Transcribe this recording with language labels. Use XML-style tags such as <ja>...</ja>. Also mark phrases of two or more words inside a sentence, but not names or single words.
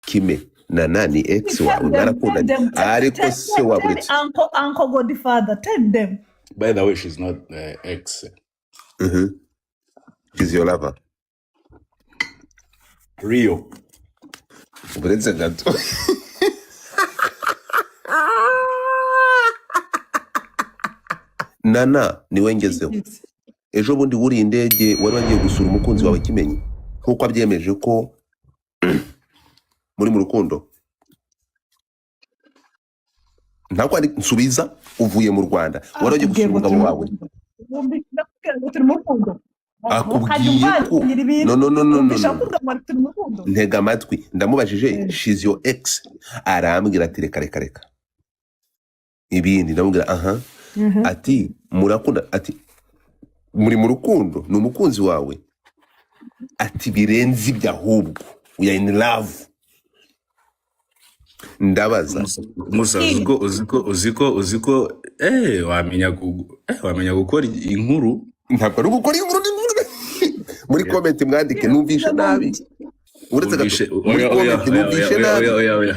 <rw>Kime Nana ni ex wawe mwarakundanye ariko se waburetse</rw> <en>Uncle Godfather, tell them. By the way, she's not ex. She's your lover. Rio.</en> <rw>Buretse gato. Nana niwe ngezeho. Ejo bundi wuri indege wari wagiye gusura umukunzi wawe Kimenyi nkuko abyemeje ko muri mu rukundo. Ntabwo ari nsubiza uvuye mu Rwanda wari wagiye gusura umugabo wawe. Akubwiye ko no ntega amatwi ndamubajije</rw> <en>she's your ex</en> <rw>arambwira ati reka ibindi ndamubwira ati murakunda ati muri mu rukundo ni umukunzi wawe ati birenze ibyahubwo</rw> <en>we are in love.</en> <rw>Ndabaza Musa uziko wamenya gukora inkuru. Ntabwo ari gukora inkuru muri comment mwandike numvisha nabi uretse gato muri comment numvisha nabi.</rw>